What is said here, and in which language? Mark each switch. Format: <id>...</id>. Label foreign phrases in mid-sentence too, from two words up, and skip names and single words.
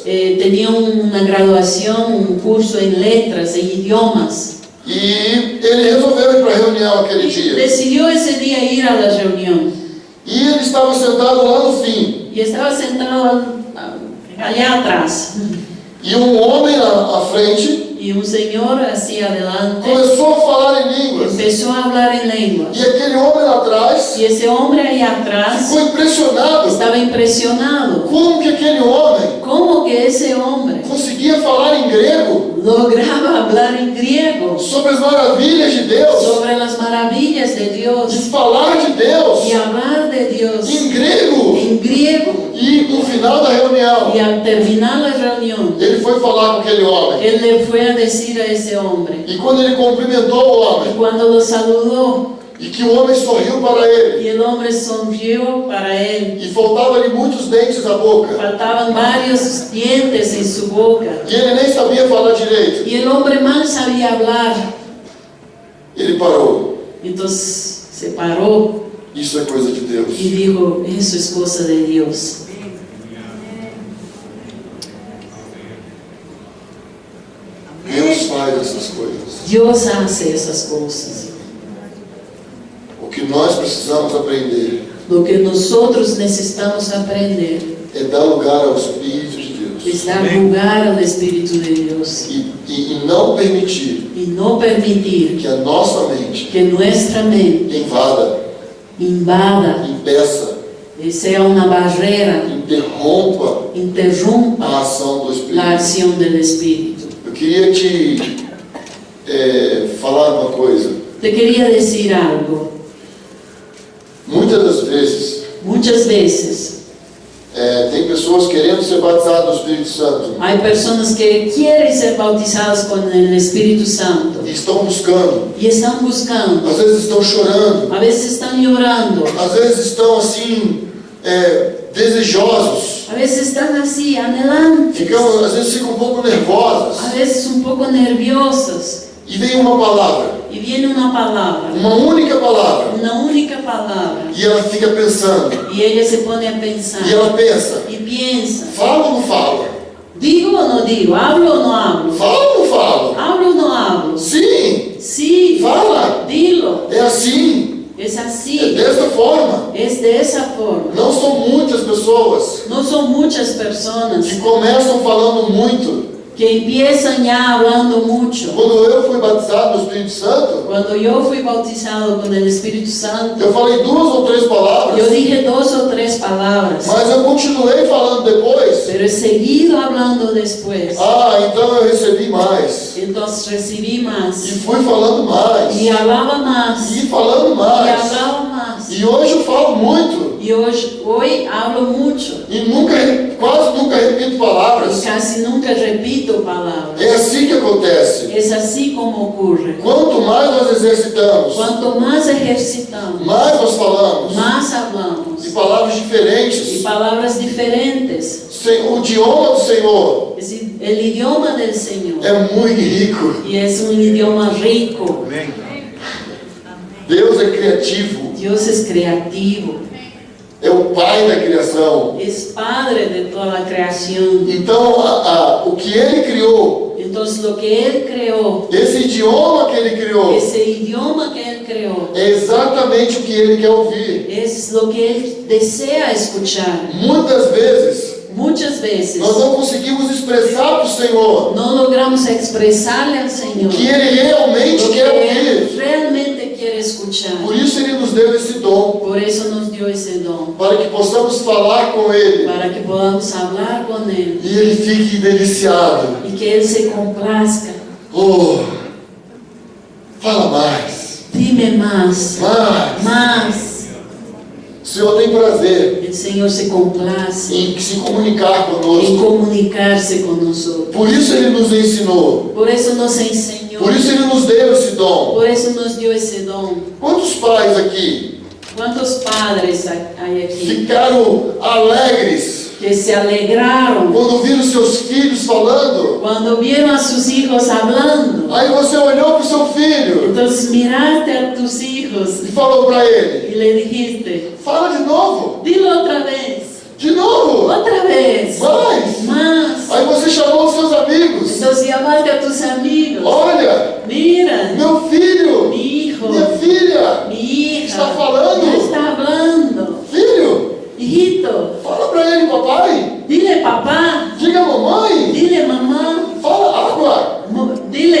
<pt>Tinha uma graduação, um curso em letras, em idiomas. E ele resolveu ir para a reunião aquele dia. Decidiu esse dia ir à reunião. E ele estava sentado lá no fim. E estava sentado ali atrás. E um homem à frente.</pt> <es>y un señor hacia adelante</es> <pt>começou a falar em línguas.</pt> <es>empezó a hablar en lenguas.</es> <pt>E aquele homem lá atrás</pt> <es>Y ese hombre ahí atrás</es> <pt>ficou impressionado.</pt> <es>estaba impresionado.</es> <pt>Como que aquele homem</pt> <es>¿Cómo que ese hombre</es> <pt>conseguia falar em grego</pt> <es>lograba hablar en griego</es> <pt>sobre as maravilhas de Deus,</pt> <es>sobre las maravillas de de Dios</es> <pt>falar de Deus</pt> <es>y hablar de Dios</es> <pt>em grego?</pt> <es>en griego?</es> <pt>E no final da reunião,</pt> <es>Y al terminar la reunión,</es> <pt>ele foi falar com aquele homem.</pt> <es>él le fue a decir a ese hombre.</es> <pt>E quando ele cumprimentou o</pt> <es>Y</es> <pt>homem,</pt> <es>cuando lo saludó,</es> <pt>e que o homem sorriu para ele,</pt> <es>y el hombre sonrió para él,</es> <pt>e faltava-lhe muitos dentes na boca,</pt> <es>faltaban varios dientes en su boca,</es> <pt>e ele nem sabia falar direito,</pt> <es>y el hombre mal sabía hablar.</es> <pt>ele parou.</pt> <es>Entonces se paró</es> <pt>Isso é coisa de Deus.</pt> <es>y dijo, eso es cosa de Dios.</es> <pt>Deus faz essas coisas.</pt> <es>Dios hace esas cosas.</es> <pt>O que nós precisamos aprender</pt> <es>Lo que nosotros necesitamos aprender</es> <pt>é dar lugar ao Espírito de Deus</pt> <es>es dar lugar al Espíritu de Dios</es> <pt>e não permitir</pt> <es>y no permitir</es> <pt>que a nossa mente</pt> <es>que nuestra mente invada,</es> <pt>impeça,</pt> <es>sea una barrera,</es> <pt>interrompa</pt> <es>interrumpa</es> <pt>a ação do</pt> <es>la</es> <pt>Espírito.</pt> <es>acción del Espíritu.</es> <pt>Eu queria te falar uma coisa.</pt> <es>Te quería decir algo.</es> <pt>Muitas das vezes,</pt> <es>Muchas veces</es> <pt>tem pessoas querendo ser batizadas no Espírito Santo</pt> <es>hay personas que quieren ser bautizadas con el Espíritu Santo</es> <pt>e estão buscando,</pt> <es>y están buscando,</es> <pt>às vezes estão chorando,</pt> <es>a veces están llorando,</es> <pt>às vezes estão assim, desejosos,</pt> <es>a veces están así, anhelantes,</es> <pt>às vezes ficam um pouco nervosas,</pt> <es>a veces un poco nerviosas,</es> <pt>e vem uma palavra,</pt> <es>y viene una palabra,</es> <pt>uma única palavra,</pt> <es>una única palabra,</es> <pt>e ela fica pensando,</pt> <es>y ella se pone a pensar</es> <pt>e ela pensa,</pt> <es>y piensa,</es> <pt>fala ou não fala?</pt> <es>¿digo o no digo? ¿Hablo o no hablo?</es> <pt>Fala ou não fala?</pt> <es>¿Hablo o no hablo?</es> <pt>Sim,</pt> <es>Sí,</es> <pt>fala,</pt> <es>dilo,</es> <pt>é assim,</pt> <es>es</es> <pt>é</pt> <es>así,</es> <pt>desta forma.</pt> <es>es de esa forma.</es> <pt>Não são muitas pessoas</pt> <es>No son muchas personas</es> <pt>que começam falando muito.</pt> <es>que empiezan ya hablando mucho.</es> <pt>Quando eu fui batizado no Espírito Santo,</pt> <es>Cuando yo fui bautizado con el Espíritu Santo,</es> <pt>eu falei 2 ou 3 palavras,</pt> <es>yo dije 2 o 3 palabras,</es> <pt>mas eu continuei falando depois.</pt> <es>pero he seguido hablando después.</es> <pt>Então eu recebi mais.</pt> <es>Entonces recibí más</es> <pt>E fui falando mais.</pt> <es>y hablaba más</es> <pt>E falando</pt> <es>y</es> <pt>mais.</pt> <es>hablaba más.</es> <pt>E hoje eu falo muito.</pt> <es>Y hoy hablo mucho</es> <pt>E quase nunca repito</pt> <es>y</es> <pt>palavras.</pt> <es>casi nunca repito palabras.</es> <pt>É assim que acontece.</pt> <es>Es así como ocurre.</es> <pt>Quanto mais nós exercitamos,</pt> <es>Cuanto más ejercitamos,</es> <pt>mais nós falamos.</pt> <es>más hablamos</es> <pt>De palavras</pt> <es>y</es> <pt>diferentes.</pt> <es>palabras diferentes.</es> <pt>O idioma do Senhor</pt> <es>Es decir, el idioma del Señor</es> <pt>é muito rico.</pt> <es>y es un idioma rico.</es> <pt>Deus é criativo.</pt> <es>Dios es creativo,</es> <pt>É o Pai da criação.</pt> <es>es Padre de toda la creación.</es> <pt>Então, o que Ele criou,</pt> <es>Entonces lo que Él creó,</es> <pt>esse idioma que Ele criou,</pt> <es>ese idioma que Él creó,</es> <pt>é exatamente o que Ele quer ouvir.</pt> <es>es lo que Él desea escuchar.</es> <pt>Muitas vezes,</pt> <es>Muchas veces</es> <pt>nós não conseguimos expressar para o Senhor</pt> <es>no logramos expresarle al Señor</es> <pt>o que Ele realmente</pt> <es>lo</es> <pt>quer</pt> <es>que Él</es> <pt>ouvir.</pt> <es>realmente quiere escuchar.</es> <pt>Por isso Ele nos deu esse dom,</pt> <es>Por eso nos dio ese don,</es> <pt>para que possamos falar com Ele</pt> <es>para que podamos hablar con Él</es> <pt>e Ele fique deliciado.</pt> <es>y que Él se complazca.</es> <pt>Oh, fala mais,</pt> <es>Dime más,</es> <pt>mais.</pt> <es>más.</es> <pt>O Senhor tem prazer</pt> <es>El Señor se complace</es> <pt>em se comunicar</pt> <es>en</es> <pt>conosco.</pt> <es>comunicarse con nosotros.</es> <pt>Por isso Ele nos ensinou.</pt> <es>Por eso nos enseñó,</es> <pt>Por isso Ele nos deu esse dom.</pt> <es>por eso nos dio ese don.</es> <pt>Quantos pais aqui</pt> <es>¿Cuántos padres hay aquí</es> <pt>ficaram alegres</pt> <es>que se alegraron</es> <pt>quando viram seus filhos falando?</pt> <es>cuando vieron a sus hijos hablando?</es> <pt>Aí você olhou para o seu filho</pt> <es>Entonces miraste a tus hijos</es> <pt>e falou para ele:</pt> <es>y le dijiste,</es> <pt>fala de novo,</pt> <es>dilo otra vez,</es> <pt>de novo.</pt> <es>otra vez,</es> <pt>Mais.</pt> <es>más.</es> <pt>Aí você chamou os seus amigos:</pt> <es>Entonces llamaste a tus amigos,</es> <pt>olha,</pt> <es>mira,</es> <pt>meu filho,</pt> <es>mi hijo,</es> <pt>minha filha,</pt> <es>mi hija,</es> <pt>está falando.</pt> <es>ya está hablando.</es> <pt>filho,</pt> <es>Hijito,</es> <pt>fala para ele, papai,</pt> <es>dile papá,</es> <pt>diga mamãe,</pt> <es>dile mamá,</es> <pt>fala água,</pt>